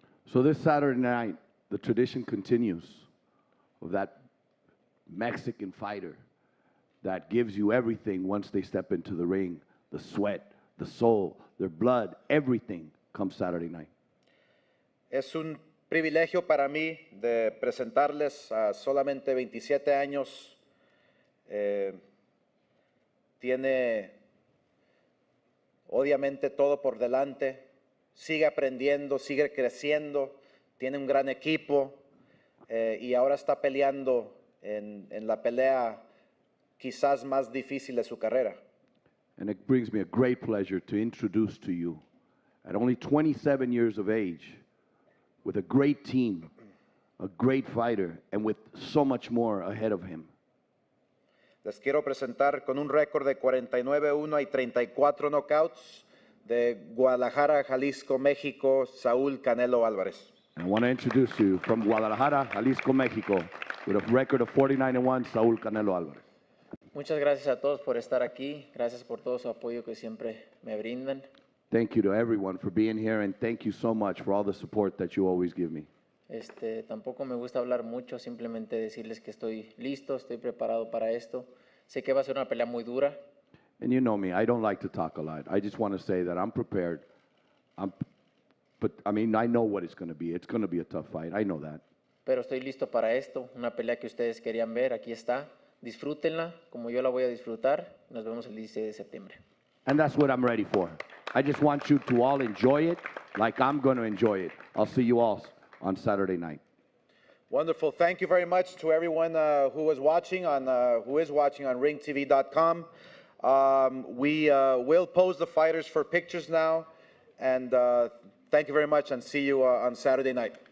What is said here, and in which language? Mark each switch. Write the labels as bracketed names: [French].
[English] So this Saturday night, the tradition continues of that Mexican fighter that gives you everything once they step into the ring, the sweat, the soul, their blood, everything comes Saturday night. [Spanish] Es un privilegio para mí de presentarles a solamente 27 años. Tiene obviamente todo por delante. Sigue aprendiendo, sigue creciendo. Tiene un gran equipo y ahora está peleando en la pelea quizás más difícil de su carrera. [English] And it brings me a great pleasure to introduce to you, at only 27 years of age, with a great team, a great fighter, and with so much more ahead of him. [Spanish] Les quiero presentar con un récord de 49-1 y 34 knockouts de Guadalajara, Jalisco, México, Saúl Canelo Álvarez. [English] And I want to introduce you from Guadalajara, Jalisco, Mexico, with a record of 49-1, Saúl Canelo Álvarez. [Spanish] Muchas gracias a todos por estar aquí. Gracias por todo su apoyo que siempre me brindan. [English] Thank you to everyone for being here, and thank you so much for all the support that you always give me. [Spanish] Tampoco me gusta hablar mucho, simplemente decirles que estoy listo, estoy preparado para esto. Sé que va a ser una pelea muy dura. [English] And you know me, I don't like to talk a lot. I just want to say that I'm prepared. But I mean, I know what it's going to be. It's going to be a tough fight. I know that. [Spanish] Pero estoy listo para esto, una pelea que ustedes querían ver, aquí está. Disfrútenla como yo la voy a disfrutar. Nos vemos el 16 de septiembre. [English] And that's what I'm ready for. I just want you to all enjoy it like I'm going to enjoy it. I'll see you all on Saturday night. Wonderful. Thank you very much to everyone who is watching on ringtv.com. We will pose the fighters for pictures now. And thank you very much, and see you on Saturday night.